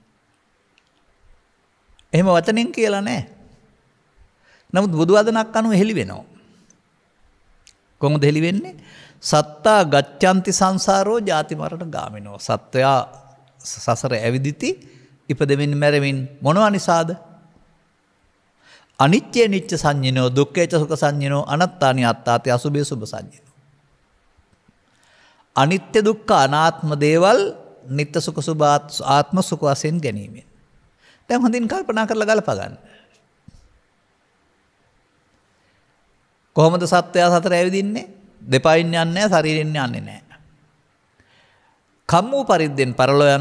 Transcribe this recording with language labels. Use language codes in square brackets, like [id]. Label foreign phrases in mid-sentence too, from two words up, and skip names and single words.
[si] එහෙම වචනෙන් කියලා නැහැ. නමුත් බුදු වදනක් අනුව හෙළි වෙනවා. කොහොමද හෙළි වෙන්නේ? [pi] සත්තා ගච්ඡanti සංසාරෝ ජාති මරණ ගාමිනෝ. [si] සත්වයා සසර ඇවිදිති ඉපදෙමින් මැරෙමින් මොනවා නිසාද? [pi] අනිත්‍ය නිච්ච සංඤිනෝ දුක්ඛේච සුඛ සංඤිනෝ අනත්තානි අත්තාති අසුභේ සුභ සංඤිනෝ. [si] අනිත්‍ය දුක්ඛ අනාත්ම දේවල් නිත්‍ය සුඛ සුභ ආත්ම සුඛ වශයෙන් ගැනීමෙන්. දැන් හොඳින් කල්පනා කරලා ගලප ගන්න. කොහොමද සත්වයා සතර ඇවිදින්නේ? දෙපයින් යන්නේ නැහැ, ශරීරෙන් යන්නේ නැහැ. කම්මු පරිද්දෙන් පරලෝ යනවා.